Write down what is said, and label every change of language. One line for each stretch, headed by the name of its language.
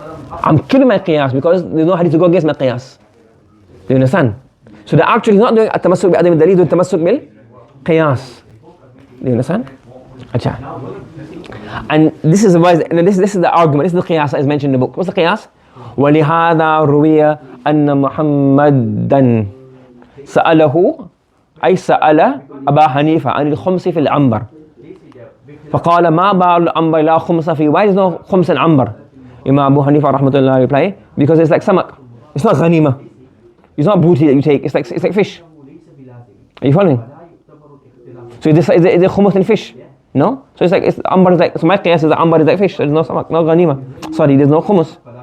English: I'm killing my qiyas because there's no hadith to go against my qiyas. Do you understand? So they're actually not doing at-tamassuk bi adam al-dalil, doing tamassuk bil qiyas. Do you understand? Achha. And this is the argument, this is the qiyas that is mentioned in the book. What's the qiyas?
Arabic: وَلِهَذَا رُوِيَ أَنَّ مُحَمَّدًا سَأَلَهُ أي سأل أبا حنيفة عن الخمس في العنبر فقال ما بال العنبر لا خمس فيه.
English: Why is no خمس العنبر? Imam Abu Hanifa rahmatullah reply, because it's like samak. It's not ghanima. It's not booty that you take. It's like fish. Are you following? So is it khumus in fish? No. So it's ambar is like, so my qiyas is the ambar is like fish. There's no samak, no ghanima. Sorry, there's no khumus.